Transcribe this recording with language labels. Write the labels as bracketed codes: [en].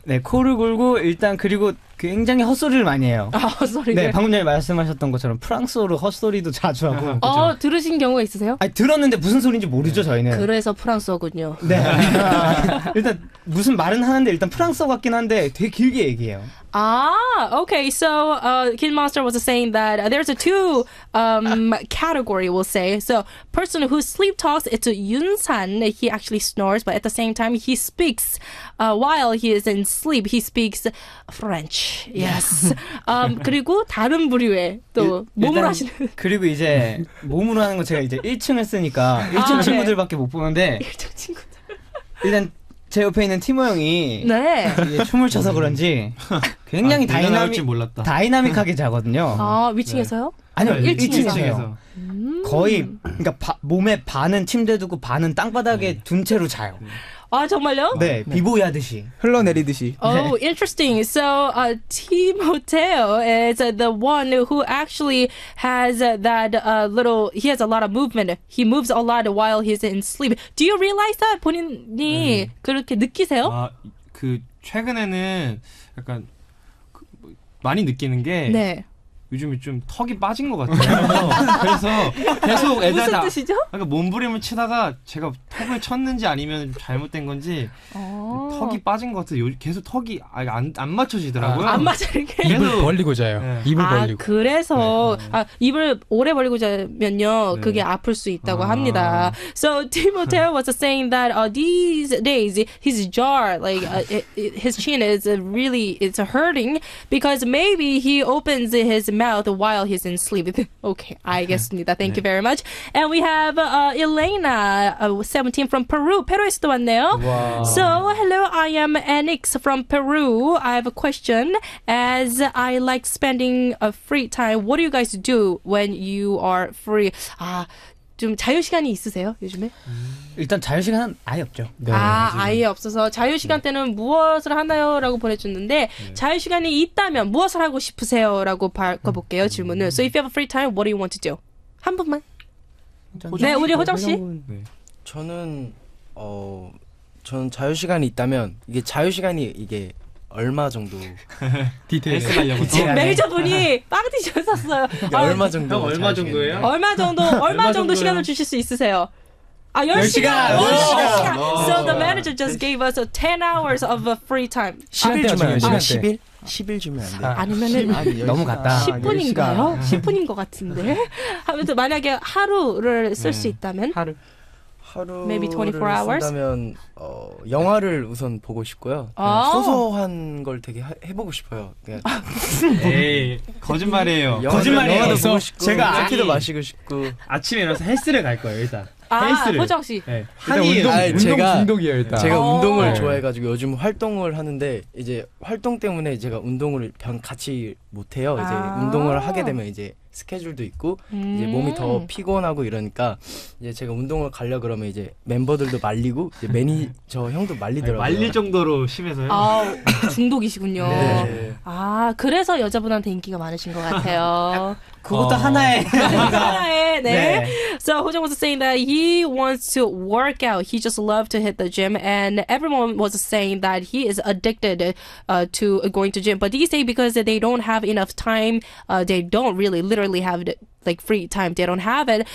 [ko] 네, 코를 골고 일단 그리고 굉장히 헛소리를 많이 해요. 아, 헛소리를. 네, 방금 전에 말씀하셨던 것처럼 프랑스어로 헛소리도 자주 하고. 들으신 경우가 있으세요? 아니, 들었는데 무슨 소리인지 모르죠, 저희는. 그래서 프랑스어군요. 네. 일단 무슨 말은 하는데 일단 프랑스어 같긴 한데 되게 길게 얘기해요. [en] Okay. So, Kid Monster was saying that there's a two category, we'll say. So, person who sleep talks, it's Yunsan. He actually snores, but at the same time, he speaks while he is in sleep. He speaks French. Yes. [ko] 그리고 다른 부류의 또 몸으로 하시는. 그리고 이제 몸으로 하는 거 제가 이제 1층을 쓰니까 1층 친구들밖에 못 보는데 1층 친구들. 일단 제 옆에 있는 티모 형이 네. 이게 춤을 춰서 그런지 굉장히 다이나믹하게 자거든요. 위층에서요? 아니요, 네, 1층에서. 거의 그러니까 몸에 반은 침대 두고 반은 땅바닥에 둔 채로 자요. 정말요? 네, 비보이 하듯이. 흘러내리듯이. [en] Oh, interesting. So, Timoteo is the one who actually has that he has a lot of movement. He moves a lot while he's in sleep. Do you realize that? [ko] 본인이 그렇게 느끼세요? 최근에는 약간 많이 느끼는 게 네. 요즘에 좀 턱이 빠진 것 같아요. 그래서 계속 무슨 뜻이죠? 그러니까 몸부림을 치다가 제가 턱을 쳤는지 아니면 잘못된 건지 턱이 빠진 것 같아요. 계속 턱이 안 맞춰지더라고요. 안 맞아 이렇게. 입을 벌리고 자요. 네. 입을 벌리고. 그래서 입을 오래 벌리고 자면요, 그게 아플 수 있다고 합니다. [en] So Timoteo was saying that these days his jaw, like his chin is really it's hurting because maybe he opens his mouth while he's in sleep. Okay, [ko] 알겠습니다. [en] Thank you very much. And we have Elena, 17 from Peru. [ko] 페루에서도 왔네요. [en] Wow. So, hello, I am Anix from Peru. I have a question. As I like spending a free time, what do you guys do when you are free? [ko] 좀 자유시간이 있으세요, 요즘에? 일단 자유시간은 아예 없죠. 네, 아예 없어서 자유시간 때는 무엇을 하나요? 라고 보내줬는데 자유시간이 있다면 무엇을 하고 싶으세요? 라고 바꿔볼게요, 질문을. [en] So if you have a free time, what do you want to do? [ko] 한 분만. 네, 우리 호정씨. 저는 자유시간이 있다면 이게 얼마 정도 디테일 가려고 매니저분이 빵 티셔츠 샀어요. 얼마 정도? 형 얼마 정도예요? 얼마 정도 시간을 주실 수 있으세요? 10시간. [en] So the manager just gave us 10 hours of free time. [ko] 10일 주면 10일 주면 안 돼요? 아니면은 너무 같다. 10분인가요? 10분인 것 같은데. 아무튼 만약에 하루를 쓸 수 있다면 [en] maybe 24 hours? [ko] 쓴다면 영화를 우선 보고 싶고요. 소소한 걸 되게 해보고 싶어요. 에이, 거짓말이에요. 영화도 보고 싶고 제가 커피도 마시고 싶고 아침에 일어나서 헬스를 갈 거예요, 일단. 헬스를. 호정 씨. 네. 운동 중독이에요, 일단. 제가 운동을 좋아해가지고 요즘 활동을 하는데 이제 활동 때문에 제가 운동을 같이 못해요. 이제 운동을 하게 되면 이제 스케줄도 있고 이제 몸이 더 피곤하고 이러니까 이제 제가 운동을 가려 그러면 이제 멤버들도 말리고 이제 매니저 형도 말리더라고요. 말릴 정도로 심해서요? 중독이시군요. 네. 그래서 여자분한테 인기가 많으신 것 같아요. 그것도 하나의 네. [en] So Hojong was saying that he wants to work out. He just loves to hit the gym, and everyone was saying that he is addicted to going to gym. But these days, because they don't have enough time, they don't really literally have like free time. They don't have it.